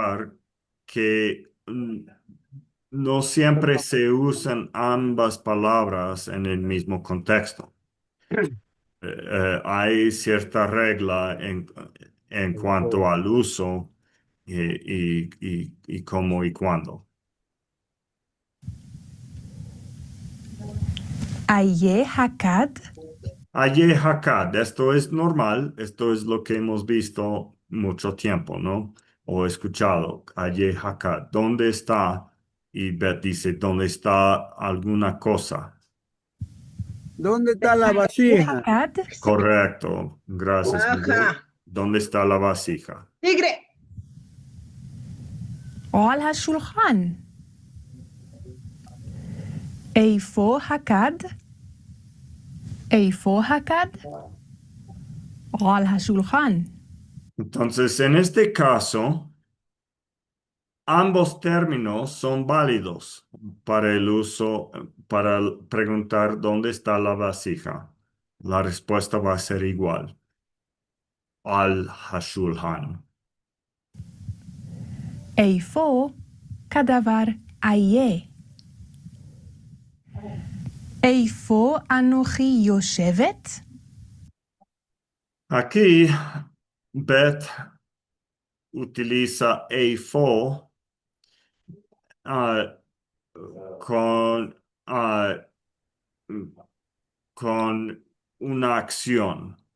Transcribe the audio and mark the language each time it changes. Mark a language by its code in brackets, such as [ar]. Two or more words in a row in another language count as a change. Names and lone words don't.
[es] observar que no siempre se usan ambas palabras en el mismo contexto. Hay cierta regla en cuanto al uso y cómo y cuándo. [he] איה הכד? איה הכד, [es] esto es normal, esto es lo que hemos visto mucho tiempo, ¿no? O escuchado. [he] איה הכד, [es] ¿dónde está? Y Beth dice, ¿dónde está alguna cosa? ¿dónde está la איה vasija? [he] הכד? [es] Correcto, gracias, Miguel. Ajá. ¿Dónde está la vasija? Tigre. [he] על השולחן. איפה הכד? איפה הכד? על השולחן. [es] Entonces, en este caso, ambos términos son válidos para el uso, para preguntar dónde está la vasija. La respuesta va a ser igual. [he] על השולחן? איפה כדבר איה? איפה אנוכי יושבת? [es] Aquí Bet utiliza eifo ah, con, ah, con una acción.